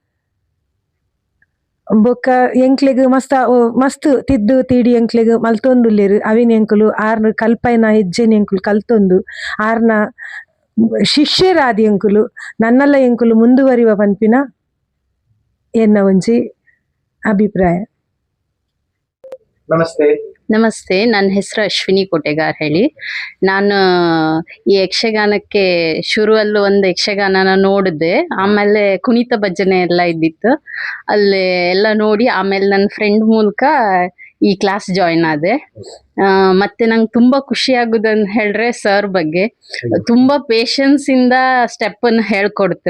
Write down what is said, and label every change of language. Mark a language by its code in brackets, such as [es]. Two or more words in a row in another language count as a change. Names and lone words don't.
[tcy] ಬೊಕ್ಕ ಎಂಕ್ಲೆಗ್ ಮಸ್ತ್ ತಿದ್ದು ತೀಡಿ ಎಂಕ್ಲೆಗ್ ಮಲ್ತೊಂದುಲ್ಲೆರ್ ಅವಿನ ಎಂಕುಲು ಆರ್ನ ಕಲ್ಪೈನ ಹೆಜ್ಜೆನ ಎಂಕುಲು ಕಲ್ತೊಂದು ಆರ್ನ ಶಿಷ್ಯರಾದಿ ಎಂಕುಲು ನನ್ನಲ್ಲ ಎಂಕುಲು ಮುಂದುವರಿವ ಪನ್ಪಿನ ಎನ್ನ ಒಂಜಿ ಅಭಿಪ್ರಾಯ. [kn] ನಮಸ್ತೆ. ನಮಸ್ತೆ, ನನ್ನ ಹೆಸರು ಅಶ್ವಿನಿ ಕೋಟೆಗಾರ್ ಹೇಳಿ. ನಾನು ಈ ಯಕ್ಷಗಾನಕ್ಕೆ ಶುರುವಲ್ಲೂ ಒಂದು ಯಕ್ಷಗಾನನ ನೋಡಿದೆ. ಆಮೇಲೆ ಕುಣಿತ ಭಜನೆ ಎಲ್ಲ ಇದ್ದಿತ್ತು, ಅಲ್ಲಿ ಎಲ್ಲ ನೋಡಿ ಆಮೇಲೆ ನನ್ನ ಫ್ರೆಂಡ್ ಮೂಲಕ ಈ ಕ್ಲಾಸ್ ಜಾಯಿನ್ ಆದೆ. ಮತ್ತೆ ನಂಗೆ ತುಂಬ ಖುಷಿ ಆಗುದಂತ ಹೇಳಿದ್ರೆ ಸರ್ ಬಗ್ಗೆ ತುಂಬ ಪೇಷನ್ಸಿಂದ ಸ್ಟೆಪ್ಪನ್ನು ಹೇಳ್ಕೊಡ್ತಾರೆ.